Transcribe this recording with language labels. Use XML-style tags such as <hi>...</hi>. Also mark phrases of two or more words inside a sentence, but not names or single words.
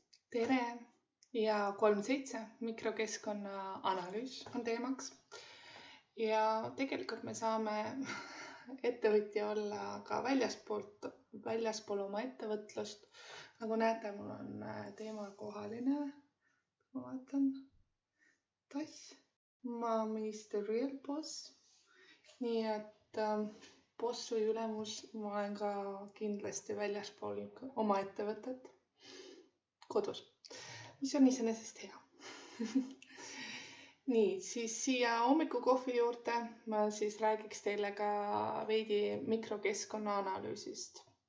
<et>Tere ja 37 mikrokeskkonna analüüs on teemaks. Ja tegelikult me saame ettevõtja olla ka väljaspool oma ettevõtlust. Nagu näete, mul on teemakohaline. Ma vaatan. Tass.</et> <en>Mommy's the real boss.</en> <et>Nii et boss või ülemus, ma olen ka kindlasti väljaspool oma ettevõtet kodus, mis on iseenesest hea. Nii, siis siia hommikukohvi juurde ma siis räägiks teile ka veidi mikrokeskkonna analüüsist.</et>